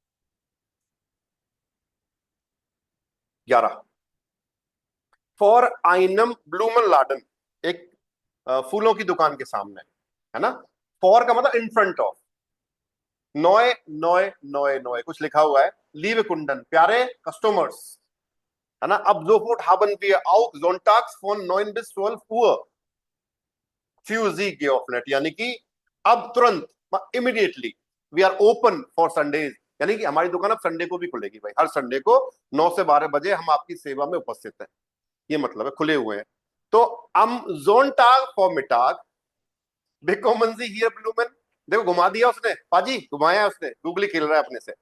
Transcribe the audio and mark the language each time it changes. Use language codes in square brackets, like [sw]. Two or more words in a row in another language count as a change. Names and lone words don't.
[hi] 11 [de] vor einem Blumenladen, [hi] एक फूलों की दुकान के सामने, है ना। फॉर का मतलब [en] in front of, नोए नोए नोए नोए [hi] कुछ लिखा हुआ है, [de] Liebe Kunden [hi] प्यारे कस्टमर्स, है ना। [de] अब sofort haben wir auch sonntags von 9 bis 12 Uhr für Sie geöffnet, [hi] यानी कि अब तुरंत इमीडिएटली [en] we are open for Sundays, [hi] यानी कि हमारी दुकान अब संडे को भी खुलेगी भाई, हर संडे को 9 से 12 बजे हम आपकी सेवा में उपस्थित हैं, ये मतलब है खुले हुए हैं। [de] तो am Sonntag Vormittag bekommen Sie hier Blumen, [hi] देखो घुमा दिया उसने, पाजी घुमाया उसने, गूगली खेल रहा है अपने से।